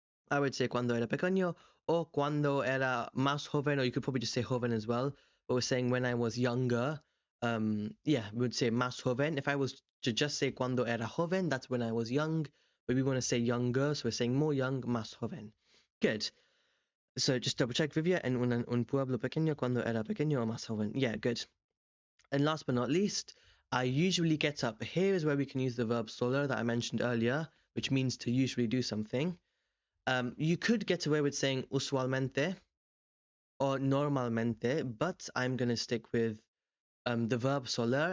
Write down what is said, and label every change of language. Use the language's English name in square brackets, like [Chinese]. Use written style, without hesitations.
[English] I would say [Spanish] cuando era pequeño, [English] or [Spanish] cuando era más joven, [English] or you could probably just say joven as well. But we're saying when I was younger, yeah, we would say más joven. If I was to just say [Spanish] cuando era joven, [English] that's when I was young. But we want to say younger, so we're saying more young, más joven. Good. So just double check, [Spanish] Vivia, en un pueblo pequeño cuando era pequeño o más joven. [English] Yeah, good. And last but not least, I usually get up. Here is where we can use the verb soler that I mentioned earlier, which means to usually do something. You could get away with saying usualmente or normalmente, but I'm going to stick with the verb soler.